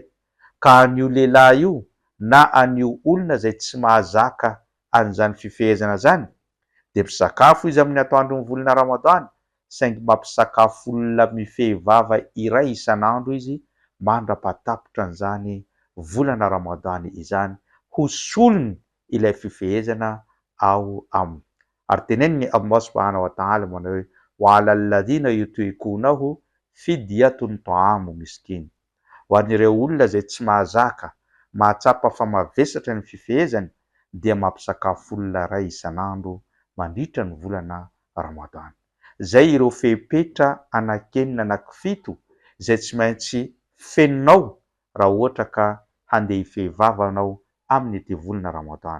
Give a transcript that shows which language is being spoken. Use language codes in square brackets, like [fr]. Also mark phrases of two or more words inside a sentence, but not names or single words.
[mg] Ka an'io lehilahy io na an'io olona zay tsy mahazaka an'izany fifehezana zany de mpisakafo izy amin'ny atoandron'ny volana Ramadana, saingy mampisakafo olona mifehy vava iray isan'andro izy mandrapahatapitra an'izany volana Ramadana izany, hosolony ilay fifehezana ao aminy. Ary teneniny Allah [ar] سبحانه وتعالى [mg] manao hoe [ar] وعلى الذين يطيقونه فدية طعام مسكين. [mg] Ho an'ireo olona zay tsy mahazaka mahatsapa fa mavesatra ny fifehezany dia mampisakafo olona ray isan'andro mandritra ny volana Ramadana. Zay ireo fehipetra anakenina anankifito izay tsy maintsy feninao raha ohatra ka handeha hifehy vava anao amin'ity volana Ramadana.